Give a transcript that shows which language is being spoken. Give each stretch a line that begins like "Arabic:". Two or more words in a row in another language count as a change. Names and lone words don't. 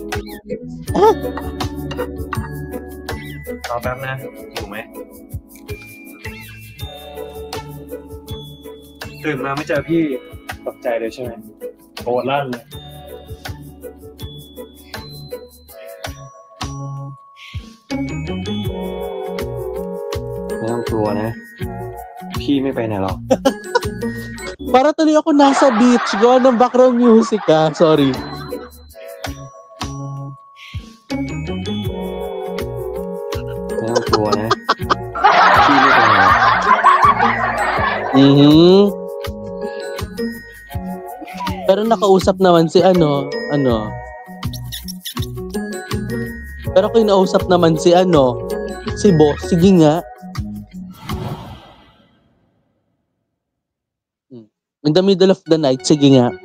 Thai: รอแป๊บนะอยู่ไหมตื่นมาไม่เจอพี่ตกใจเลยใช่ไหมโกรธลั่นเลยไม่ต้องกลัวนะพี่ไม่ไปไหนหรอก
Filipino: Para tuloy ako nasa beach. Gawa ng
English: background music
Filipino: ah. Sorry.
Thai: ไม่ต้องกลัวนะพี่ไม่ไปไหนหรอก
Filipino: Pero nakausap naman si Pero kinausap naman si si boss. Sige nga.
English: In the middle of the night,
Filipino: sige nga.